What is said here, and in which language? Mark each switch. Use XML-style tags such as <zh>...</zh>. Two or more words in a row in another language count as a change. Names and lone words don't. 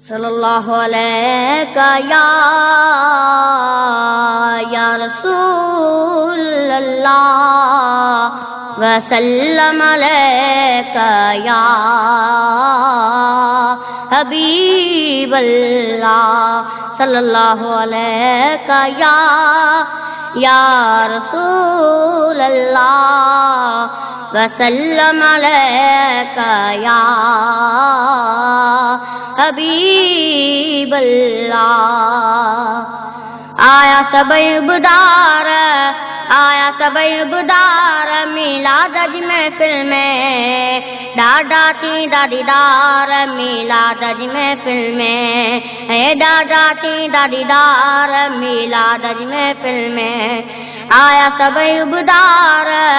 <ar>صلى الله عليك يا رسول الله وسلم عليك يا حبيب الله صلى الله عليك يا رسول الله وسلم عليك يا حبيب الله.</ar> <sd>आया सबई बुदार मिलाद जी महफिल में ॾाढा थी दीदार मिलाद जी महफिल में ॾाढा थी दीदार मिलाद जी महफिल में आया सबई बुदार</sd>